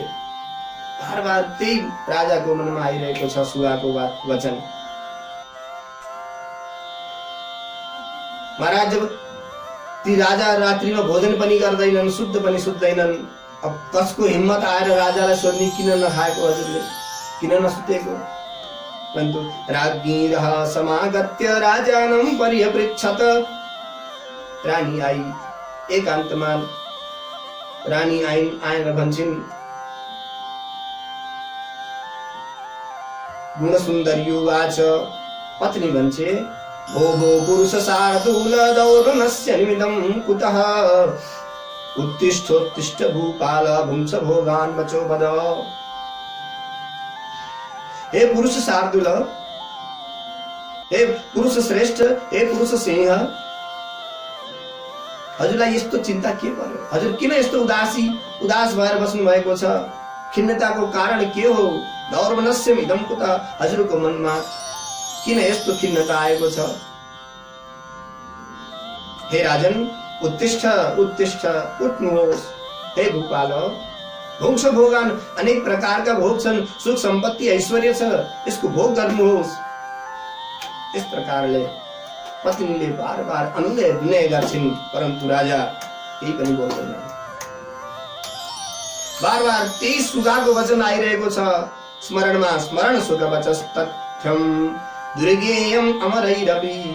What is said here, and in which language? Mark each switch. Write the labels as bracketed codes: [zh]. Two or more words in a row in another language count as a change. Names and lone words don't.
[ne] बार बार त्यही राजाको मनमा आइरहेको छ सुगाको वचन। महाराज जब ती राजा रात्रिमा भोजन पनि गर्दैनन्, शुद्ध पनि सुत्दैनन्, अब कसको हिम्मत आएर राजालाई सोध्ने किन नखाएको हजुरले, किन नसुतेको? [sa] परन्तु राज्ञी समागत्य राजानं पर्यपृच्छत। [ne] रानी आई, एकान्तमा रानी आएर भन्छन्, [sa] गुणसुन्दर्युवाच, [ne] पत्नी भन्छे, [sa] भो भो पुरुष शार्दूल दौर्णस्य निमित्तं कुतः उत्तिष्ठोत्तिष्ठ भूपाल भुंस भोगान् वचो वद। [ne] हे पुरुष शार्दूल, हे पुरुष श्रेष्ठ, हे पुरुष सिंह, हजुरलाई यस्तो चिन्ता के पर्यो? हजुर किन यस्तो उदास भएर बस्नु भएको छ? खिन्नताको कारण के हो? [sa] दौर्वनस्य इदं कुतः, [ne] हजुरको मनमा किन यस्तो खिन्नता आएको छ? [sa] हे राजन, उत्तिष्ठ उत्तिष्ठ, उठ्नुहोस्। हे भूपाल, भोग भोगान, [ne] अनेक प्रकारका भोग छन्, सुख सम्पत्ति ऐश्वर्य छ, यसको भोग गर्नुहोस्। यस प्रकारले पत्नीले बार बार अनुनय विनय गर्छिन्, परन्तु राजा केही पनि बोल्दैन। बार बार त्यही सुगाको वचन आइरहेको छ, स्मरणमा [sa] स्मरण सुख वचस तथ्यम दुर्गेयम अमरैरपि,